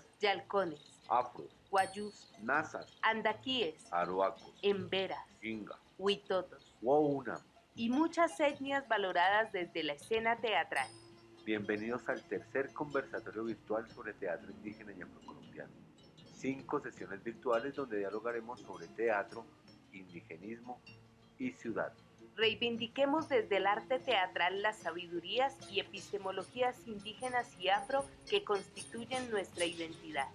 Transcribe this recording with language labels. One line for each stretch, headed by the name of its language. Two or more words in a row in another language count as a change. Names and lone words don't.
Spanish: yalcones, afros, guayús, nazas, andaquíes, aruacos, emberas, inga, huitotos wouna. y muchas etnias valoradas desde la escena teatral. Bienvenidos al tercer conversatorio virtual sobre teatro indígena y afrocolombiano. 5 sesiones virtuales donde dialogaremos sobre teatro, indigenismo y ciudad. Reivindiquemos desde el arte teatral las sabidurías y epistemologías indígenas y afro que constituyen nuestra identidad.